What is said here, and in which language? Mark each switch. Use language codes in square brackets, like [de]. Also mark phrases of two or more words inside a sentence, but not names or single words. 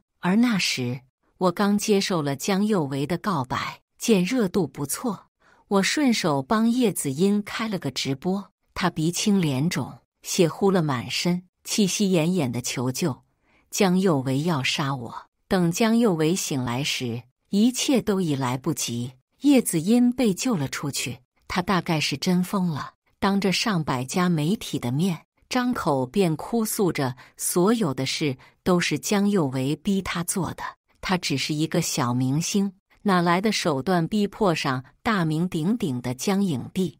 [zh] 而那時，我剛接受了江幼為的告白，見熱度不錯，我順手幫葉子音開了個直播。她鼻青臉腫，血糊了滿身，氣息奄奄的求救。江幼為要殺我。等江幼為醒來時，一切都已來不及。葉子音被救了出去，他大概是真瘋了，當着上百家媒體的面，張口便哭訴着所有的事都是江幼為逼他做的。他只是一個小明星，哪來的手段逼迫上大名鼎鼎的江影帝？